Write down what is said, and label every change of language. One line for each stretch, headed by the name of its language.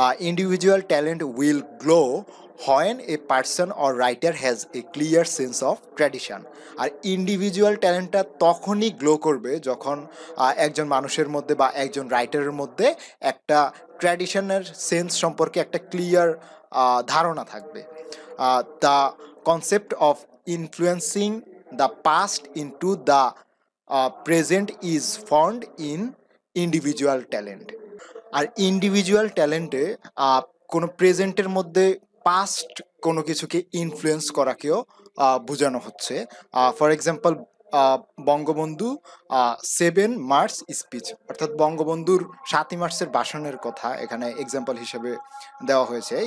English: Individual talent will glow when a person or writer has a clear sense of tradition.
Bangla: আর individual ট্যালেন্টটা তখনই glow করবে যখন একজন মানুষের মধ্যে বা একজন রাইটারের মধ্যে একটা ট্র্যাডিশনের সেন্স সম্পর্কে একটা ক্লিয়ার ধারণা থাকবে।
English: The concept of influencing the past into the present is found in individual talent।
Bangla: আর individual ট্যালেন্টে কোনো প্রেজেন্টের মধ্যে পাস্ট কোনো কিছুকে ইনফ্লুয়েন্স করাকেও বোঝানো হচ্ছে।
English: for example
Bangla: Bangabandhu 7 March speech, অর্থাৎ বঙ্গবন্ধুর 7 মার্চের ভাষণের কথা এখানে এক্সাম্পল হিসেবে দেওয়া হয়েছে।